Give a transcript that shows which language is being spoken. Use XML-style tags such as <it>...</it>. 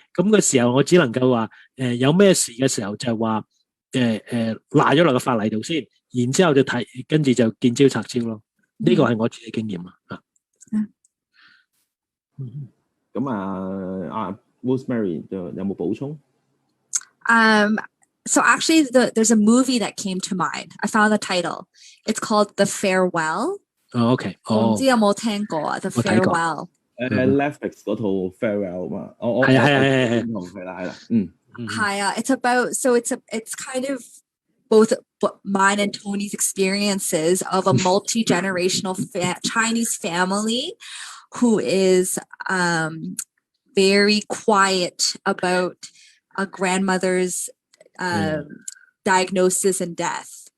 <yue>咁嘅時候我只能夠話有咩事嘅時候就係話賴咗落個法例度先，然之後就跟住就見招拆招咯。呢個係我自己經驗啊。咁Rosemary 有冇補充？</yue> <en>So actually, there's a movie that came to mind. I found the title. It's called The Farewell. OK。</en> <yue>我唔知有冇聽過啊 The Farewell。 Netflix 嗰套 Farewell 嘛，係啦。係啊</yue> <en>，it's about so it's kind of both mine and Tony's experiences of a multi-generational Chinese family who is very quiet about a grandmother's diagnosis and death.</en>